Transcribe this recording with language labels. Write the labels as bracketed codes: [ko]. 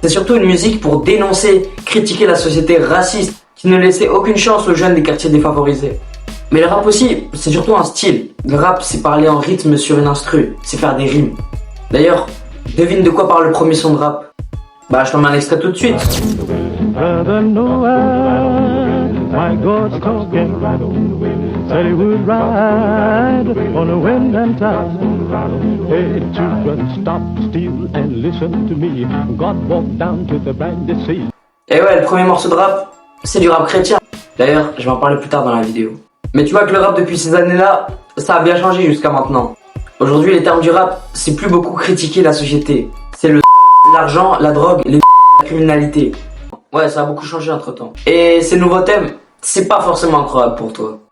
[fr] C'est surtout une musique pour dénoncer, critiquer la société raciste qui ne laissait aucune chance aux jeunes des quartiers défavorisés. Mais le rap aussi, c'est surtout un style. Le rap, c'est parler en rythme sur une instru, c'est faire des rimes. D'ailleurs, devine de quoi parle le premier son de rap? Bah, je t'en mets un extrait tout de suite. [en] My God's talking, said he would ride on the wind and tide. Hey children, stop still and listen to me. God walked down to the brandy sea. [fr] Et ouais, le premier morceau de rap, c'est du rap chrétien. D'ailleurs, je vais en parler plus tard dans la vidéo. Mais tu vois que le rap depuis ces années-là, ça a bien changé jusqu'à maintenant. Aujourd'hui, les termes du rap, c'est plus beaucoup critiquer la société. C'est l'argent, la drogue, la criminalité. Ouais, ça a beaucoup changé entre temps. Et ces nouveaux thèmes, c'est pas forcément incroyable pour toi.